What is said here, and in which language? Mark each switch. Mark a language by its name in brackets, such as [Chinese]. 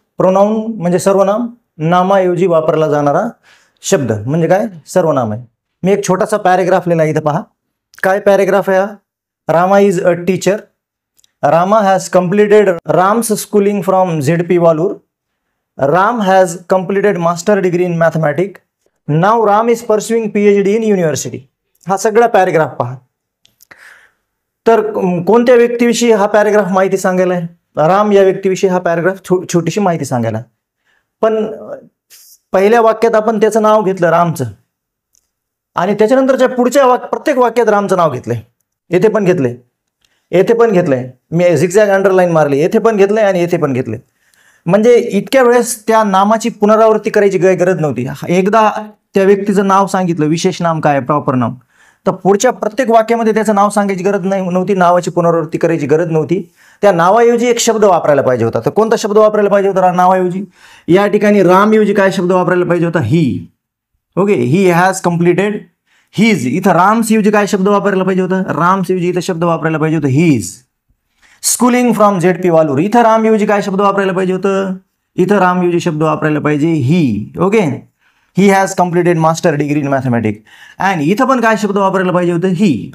[Marathi] Pronoun म्हणजे सर्वनाम, नामाऐवजी वापरला जाणारा शब्द म्हणजे काय? सर्वनाम आहे। मी एक छोटासा पॅराग्राफ लिहिला इथं पहा। काय पॅराग्राफ आहे हा? [English] Rama is a teacher. Rama has completed Ram's schooling from ZP Walur. Ram has completed master degree in mathematics. Now Ram is pursuing PhD in university. [Marathi] हा सगळा पॅराग्राफ पहा। तर कोणत्या व्यक्तीविषयी हा पॅराग्राफ माहिती सांगायला आहे? राम या व्यक्तीविषयी हा पॅराग्राफ छोटीशी माहिती सांगायला। पण पहिल्या वाक्यात आपण त्याचं नाव घेतलं रामचं आणि त्याच्यानंतरच्या पुढच्या प्रत्येक वाक्यात रामचं नाव घेतलंय। येथे पण घेतले, येथे पण घेतलंय, मी झिगझॅग अंडरलाईन मारली, येथे पण घेतलंय आणि येथे पण घेतलंय। म्हणजे इतक्या वेळेस त्या नामाची पुनरावृत्ती करायची गरज नव्हती। एकदा त्या व्यक्तीचं नाव सांगितलं, विशेष नाम काय, प्रॉपर नाम, तर पुढच्या प्रत्येक वाक्यामध्ये त्याचं नाव सांगायची गरज नव्हती, नावाची पुनरावृत्ती करायची गरज नव्हती। त्या नावाऐवजी एक शब्द वापरायला पाहिजे होता। तर कोणता शब्द वापरायला पाहिजे होता नावाऐवजी? या ठिकाणी रामऐवजी काय शब्द वापरायला पाहिजे होता? [English] He. Okay, he has completed his. [Marathi] इथं राम्स ऐवजी काय शब्द वापरायला पाहिजे होता? राम्स ऐवजी इथं शब्द वापरायला पाहिजे होतं his. [English] schooling from ZP Walur, [Marathi] इथं राम ऐवजी काय शब्द वापरायला पाहिजे होतं? इथं राम ऐवजी शब्द वापरायला पाहिजे ही। Okay, [English] he has completed master degree in mathematics [Marathi] and इथं पण काय शब्द वापरायला पाहिजे होतं? ही।